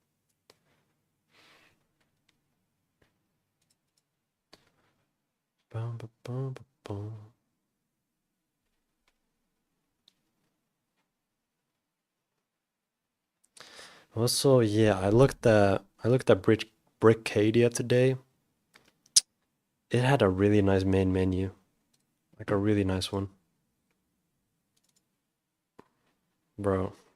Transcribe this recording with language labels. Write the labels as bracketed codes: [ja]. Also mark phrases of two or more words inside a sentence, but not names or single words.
[en] Bum, ba, bum, ba, bum. Also, yeah, I looked at Brickadia today. It had a really nice main menu. Like a really nice one. Bro.